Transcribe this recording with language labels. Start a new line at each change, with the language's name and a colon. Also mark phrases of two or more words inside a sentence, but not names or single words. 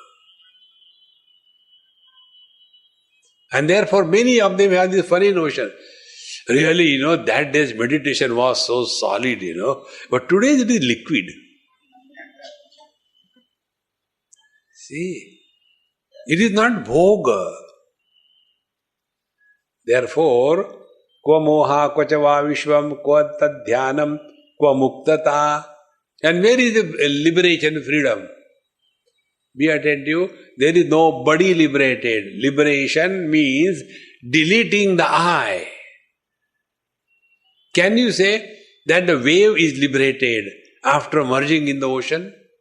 English: And therefore many of them have this funny notion. Really, that day's meditation was so solid, But today it is liquid. See, it is not bhoga. Therefore,
Sanskrit: क्व मोहः, क्व च वा विश्वं, क्व तद्ध्यानं, क्व मुक्तता.
English: And where is the liberation, freedom? Be attentive, there is nobody liberated. Liberation means deleting the I. Can you say that the wave is liberated after merging in the ocean?